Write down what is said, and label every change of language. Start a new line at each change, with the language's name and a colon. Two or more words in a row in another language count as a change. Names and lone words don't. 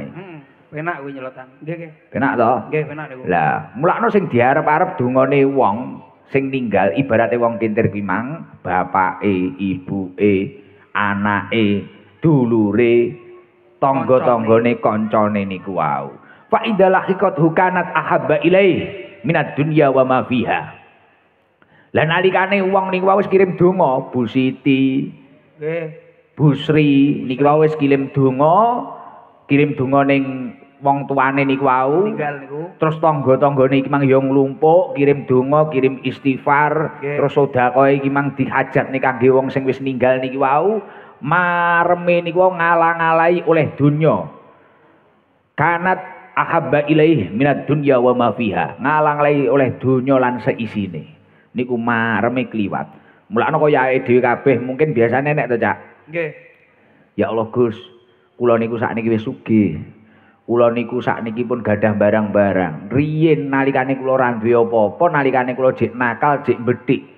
Javanese: Heeh. Penak kuwi nyelotan. Nggih. Penak to? Nggih, penak niku. Lah, mulakno sing diarep-arep dongane wong sing ninggal ibarate wong kintir kuwi mang, bapake, ibuke, anake, dulure, tangga-tanggane kancane niku wau.
Arabic: فإذا الحقيقة كانت أحب إليه من الدنيا وما فيها.
Javanese: Lah nalikane wong niku wis kirim donga, Bu Siti, Nggih. Bu Sri niki wis kirim donga ning wong tuane niku wau. Tinggal niku. Terus tangga-tanggane iki mang ya nglumpuk, kirim donga, kirim istighfar, Nggih. terus sedekah iki mang dihajatne kangge wong sing wis ninggal niki wau. Mareme niku ngalang-alai oleh dunya.
Arabic: كانت أحب إليه من الدنيا وما فيها.
Javanese: Ngalang-alai oleh dunya lan seisine. Niku mareme kliwat. Mulane kaya awake dhewe kabeh mungkin biasane nek to, Cak. Nggih. Ya Allah Gus, kula niku sakniki wis sugih. Kula niku sakniki pun gadah barang-barang. Riyen nalikane kula ora duwe apa-apa, nalikane kula jek nakal, jek bedhik.